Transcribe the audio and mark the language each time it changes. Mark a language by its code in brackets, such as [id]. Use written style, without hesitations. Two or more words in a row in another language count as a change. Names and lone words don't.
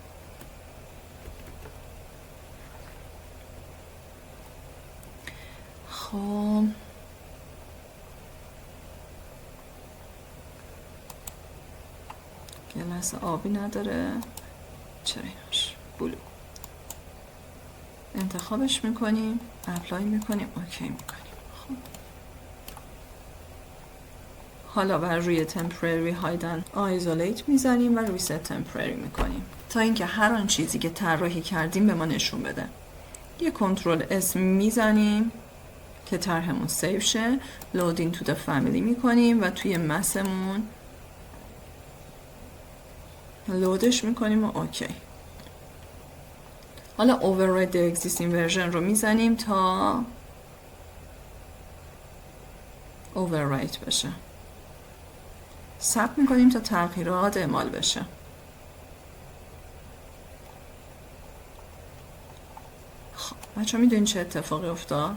[fa] خب گلس آبی نداره، چرا ایناش بلو انتخابش میکنیم، اپلای میکنیم، اوکی میکنیم. خب حالا بر روی [en] temporary hide and isolate [fa] میزنیم و [en] reset temporary [fa] میکنیم تا اینکه هر آن چیزی که طراحی کردیم به ما نشون بده. یه کنترل اس میزنیم که طرحمون سیو شه، [en] loading to the family [fa] میکنیم و توی مسمون لودش میکنیم و اوکی. حالا [en] override the existing version [fa] رو میزنیم تا overwrite بشه. ثبت میکنیم تا تغییرات اعمال بشه. خب بچه ها میدونین چه اتفاقی افتاد؟